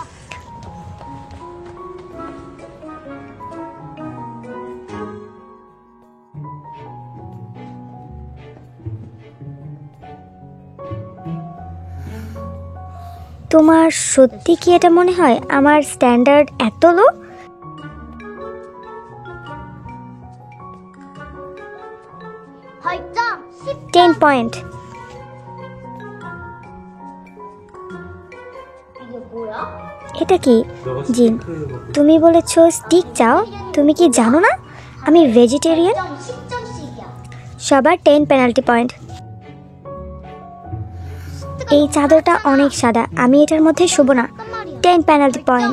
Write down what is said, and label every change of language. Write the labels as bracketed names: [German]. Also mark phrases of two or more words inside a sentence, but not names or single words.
[Bangla] তোমার সত্যি কি এটা মনে হয় আমার স্ট্যান্ডার্ড এত লো? [Korean] 벌점 [Bangla] 10 পয়েন্ট। [Korean] 이게 뭐야? [Bangla] এটা কি? জিন, তুমি বলেছো স্টিক চাও, তুমি কি জানো না আমি ভেজিটেরিয়ান? [Korean] 10점씩이야. [Bangla] সবার 10 [English] penalty point. [Bangla] এই চাদরটা অনেক সাদা, আমি এটার মধ্যে শুব না। 10 [English] penalty point.